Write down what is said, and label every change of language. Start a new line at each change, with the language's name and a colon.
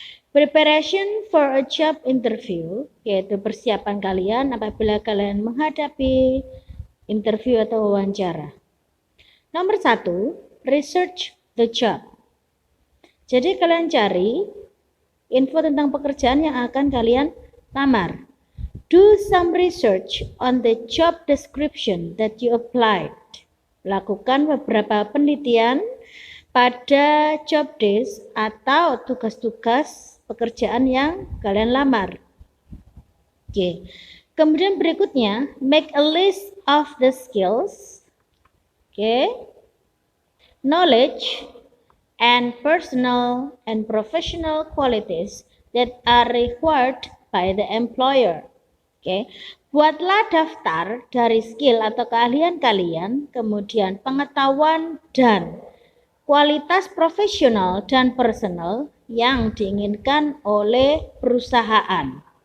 English: Preparation for a job interview,
Indonesian: yaitu persiapan kalian apabila kalian menghadapi interview atau wawancara.
English: Nomor 1, research the job.
Indonesian: Jadi kalian cari info tentang pekerjaan yang akan kalian lamar.
English: Do some research on the job description that you applied.
Indonesian: Lakukan beberapa penelitian pada job desk atau tugas-tugas pekerjaan yang kalian lamar. Oke. Kemudian berikutnya,
English: make a list of the skills, knowledge, and personal and professional qualities that are required by the employer.
Indonesian: Buatlah daftar dari skill atau keahlian kalian, kemudian pengetahuan dan kualitas profesional dan personal yang diinginkan oleh perusahaan.